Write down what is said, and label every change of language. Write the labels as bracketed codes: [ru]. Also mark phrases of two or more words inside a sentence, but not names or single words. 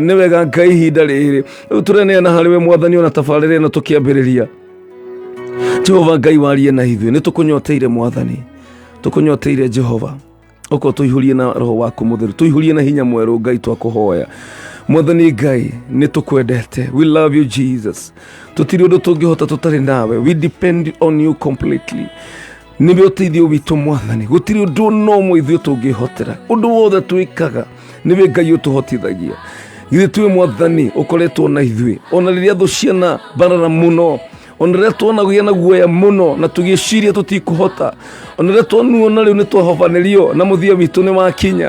[ki] Nĩ wega Ngai ihinda rĩrĩ rĩu tũreneana harĩ we Mwathani, ona tabarĩra ĩno tũkĩambĩrĩria. Jehova Ngai warie na ithuĩ, nĩ tũkũnyoteire Mwathani, tũkũnyoteire Jehova, ũkorwo tũihũrie na Roho waku Mũtheru, tũihũrie na hinya mwerũ Ngai, twakũhoya Mwathani Ngai, nĩ tũkwendete. [en] We love you Jesus. [ki] Tũtirĩ ũndũ tũngĩhota tũtarĩ nawe. [en] We depend on you completely. [ki] Nĩwe ũteithio witũ Mwathani, gũtirĩ ũndũ no ũmwe ithuĩ tũngĩhotera. Ũndũ wothe twĩkaga nĩwe Ngai ũtũhotithagia. Githĩ tuĩ Mwathani ũkoretwo na ithuĩ ona rĩrĩa thũ ciana mbarara mũno, ona rĩrĩa tuonagĩa na guoya mũno na tũgĩciria tũtikũhota, ona rĩrĩa tuonuona rĩu nĩ twahobanĩrio na mũthia witũ nĩ wakinya.